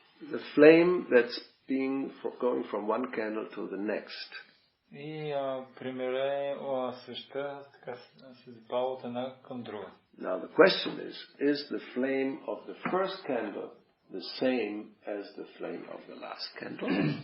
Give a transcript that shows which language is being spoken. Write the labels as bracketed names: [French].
[English] The flame that's going from one candle to the next. [Bulgarian] И примерът е свеща, така се запала от една към друга. [English] Now the question is the flame of the first candle the same as the flame of the last candle?